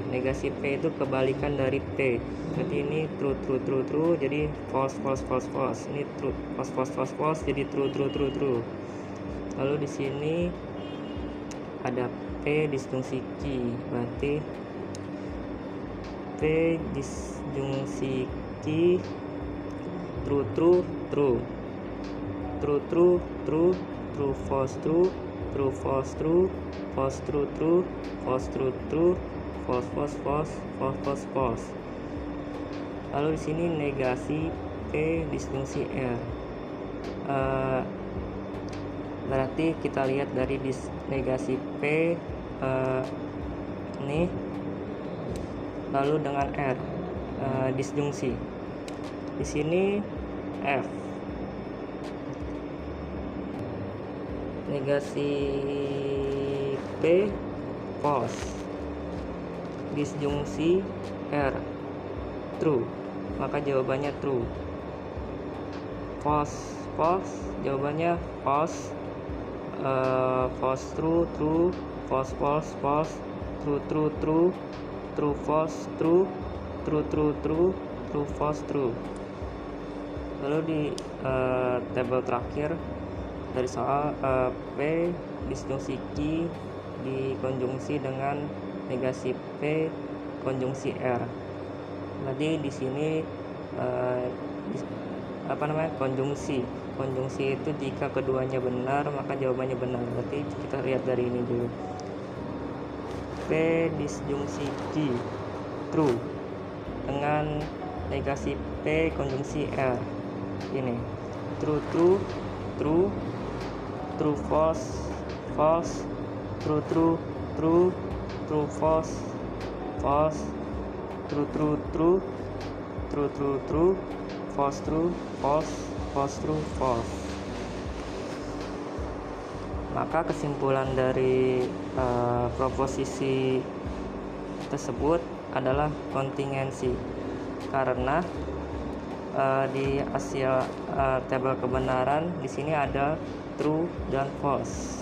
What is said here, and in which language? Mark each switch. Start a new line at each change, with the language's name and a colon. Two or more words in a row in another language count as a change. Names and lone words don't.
Indonesian: Negasi P itu kebalikan dari P. Berarti ini true, jadi false.
English: Ini true, false, jadi true.
Indonesian: Lalu di sini ada P disjungsi Q,
English: berarti P disjungsi Q true true true, true true true, true false true, true false true, false true true, false true true, false false false, false false false.
Indonesian: Lalu di sini negasi P disjungsi R. Berarti kita lihat dari negasi P ini, lalu dengan R disjungsi. Di sini F negasi P false, disjungsi R true, maka jawabannya true.
English: False false, jawabannya false. False true true, false false false, true true true, true false true, true true true, true false true.
Indonesian: Lalu di tabel terakhir dari soal P disjungsi Q dikonjungsi dengan negasi P konjungsi R. Jadi di sini konjungsi itu jika keduanya benar maka jawabannya benar. Berarti kita lihat dari ini dulu. P disjungsi Q true dengan negasi P konjungsi R.
English: Ini true true true, true false false, true true true, true false false, true true true, true true true, false true false, false true false.
Indonesian: Maka kesimpulan dari proposisi tersebut adalah kontingensi, karena di hasil tabel kebenaran di sini ada true dan false.